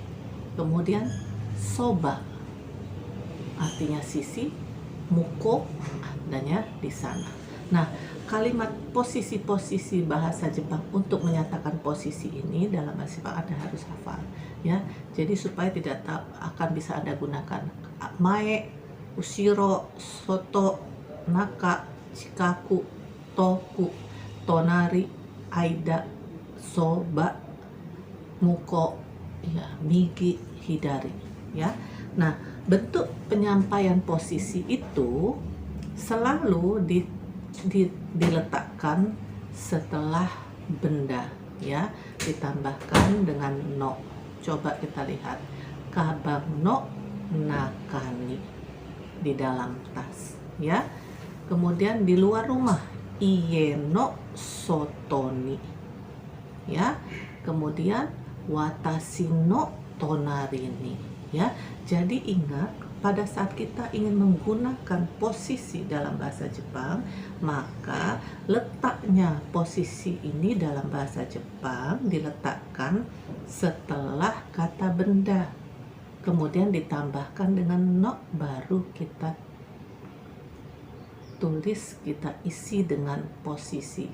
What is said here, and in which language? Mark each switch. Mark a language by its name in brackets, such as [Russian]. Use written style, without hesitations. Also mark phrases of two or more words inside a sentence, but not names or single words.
[Indonesian] Kemudian soba artinya sisi, muko adanya di sana. Nah, kalimat posisi-posisi bahasa Jepang untuk menyatakan posisi ini dalam bahasa Jepang Anda harus hafal ya. Jadi supaya tidak akan bisa Anda gunakan [Japanese] 前、後ろ、外、中、近く、遠く、隣, 間、そば、向こう, ya, 右、左, ya. [Indonesian] Nah, bentuk penyampaian posisi itu selalu diletakkan setelah benda, ya, ditambahkan dengan no. Coba kita lihat, [Japanese] かばんの中に, [Indonesian] di dalam tas, ya. Kemudian di luar rumah, [Japanese] 家の外に, [Indonesian] ya. [Japanese] Kemudian 私の隣に, ya. [Indonesian] Jadi ingat, pada saat kita ingin menggunakan posisi dalam bahasa Jepang, maka letaknya posisi ini dalam bahasa Jepang diletakkan setelah kata benda, kemudian ditambahkan dengan no, baru kita tulis, kita isi dengan posisi.